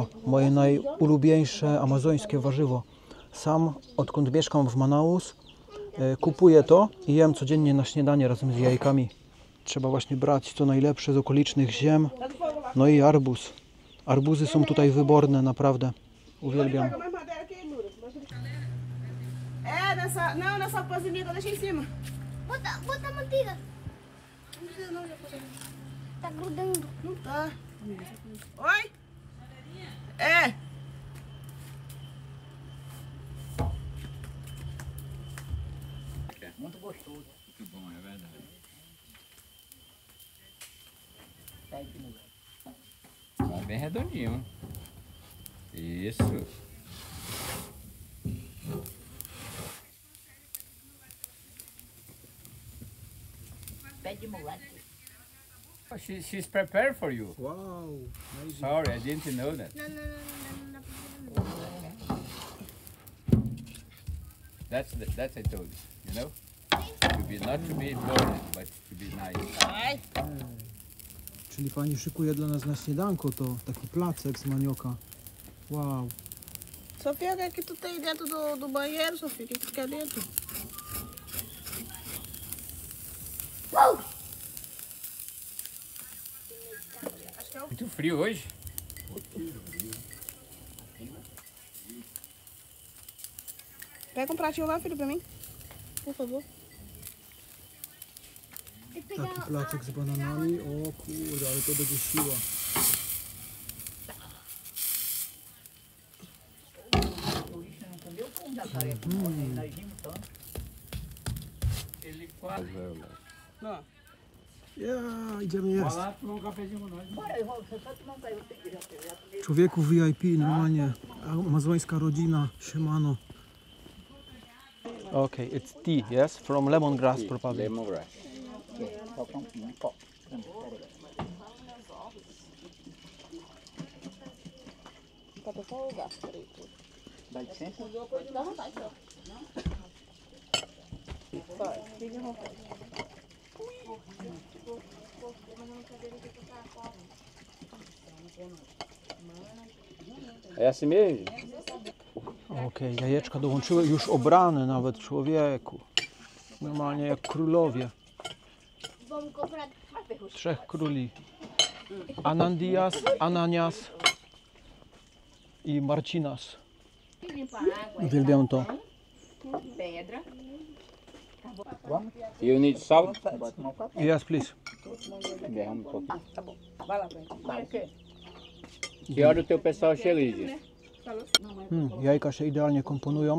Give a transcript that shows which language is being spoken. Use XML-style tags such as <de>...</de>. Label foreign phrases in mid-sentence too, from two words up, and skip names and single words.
<pl>Moje najulubieńsze amazońskie warzywo. Sam, odkąd mieszkam w Manaus, kupuję to i jem codziennie na śniadanie razem z jajkami. Trzeba właśnie brać co najlepsze z okolicznych ziem. No i arbuz. Arbuzy są tutaj wyborne, naprawdę. Uwielbiam.</pl> <pt>Nessa panzinha deixa em cima. Bota manteiga. Tá grudando. Não tá. Oi? É. Muito gostoso. Muito bom, é verdade. Tá aqui, mulher. Tá bem redondinho. Isso. Pé de mulata.</pt> <en>Oh, she's prepared for you. Wow. Sorry, I didn't know that.</en> <pt>Não, não, não, não, não.</pt> <en>That's I told you. You know, to be not to be boring, but to be nice.</en> <pt>Vai.</pt> <pl>Czyli pani szykuje dla nas na śniadanko to taki placek z manioka.</pl> <en>Wow.</en> <pt>Sofia, o que é que tu tem dentro do banheiro, Sofia? O que é que tu quer dentro? Muito frio hoje. Pega um pratinho lá, filho, pra mim. Por favor.</pt> <pl>Taki placek z bananami. O kurde, ale to będzie siła.</pl> <pt>Ó.</pt> <pl>Ja, idziemy jeść.</pl> <pt>Lá tomar um cafezinho com nós. Bora, eu vou só tomar um café. Eu tenho que já</pt> <pl>Człowieku VIP, normalnie. Amazońska rodzina, siemano.</pl> <en>Okay, it's tea, yes? From lemongrass probably. Lemongrass.</en> <pt>falta um copo. Falta só o gato, peraí. Dá licença? Dá vontade, ó. Vai, fica à vontade. É assim mesmo?</pt> <pl>Okej, jajeczka dołączyły, już obrane nawet, człowieku. Normalnie jak królowie.</pl> <pt>Vamos comprar.</pt> <pl>Trzech króli. Anandias, Ananias i Marcinas.</pl> <pt>Limpar a água.</pt> <pl>Uwielbiam to.</pl> <pt>Pedra. Vamos?</pt> <en>You need salt?</en> <pt>Bora tomar um café.</pt> <en>Yes, please.</en> <pt>Derrama um pouquinho. Tá bom. Vai lá, velho. Vai o quê? Que hora o teu pessoal chega, Lígia?</pt> <pl>Jajka się idealnie komponują.</pl>